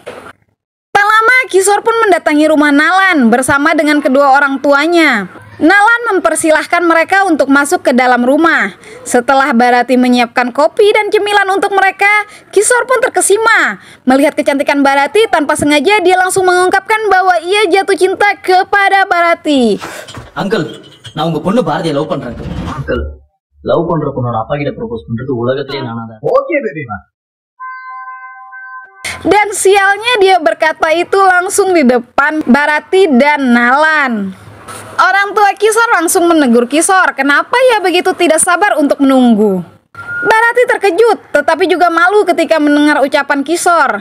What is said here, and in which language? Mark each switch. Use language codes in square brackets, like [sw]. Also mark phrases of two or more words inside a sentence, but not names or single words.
[id] Tak lama Kishore pun mendatangi rumah Nalan bersama dengan kedua orang tuanya. Nalan mempersilahkan mereka untuk masuk ke dalam rumah. Setelah Bharati menyiapkan kopi dan cemilan untuk mereka, Kishore pun terkesima. Melihat kecantikan Bharati, tanpa sengaja dia langsung mengungkapkan bahwa ia jatuh cinta kepada Bharati. [ta] Uncle, நான் உங்க பொண்ணு பாரதியை லவ் பண்றேன். Uncle, லவ் பண்ற பொண்ணோட அப்பா கிட்ட ப்ரோபோஸ் பண்றது உலகத்திலேயே நானாதான். [en] Okay, baby ma. [id] Dan sialnya dia berkata itu langsung di depan Bharati dan Nalan. Orang tua Kishore langsung menegur Kishore, kenapa ia begitu tidak sabar untuk menunggu. Bharati terkejut, tetapi juga malu ketika mendengar ucapan Kishore.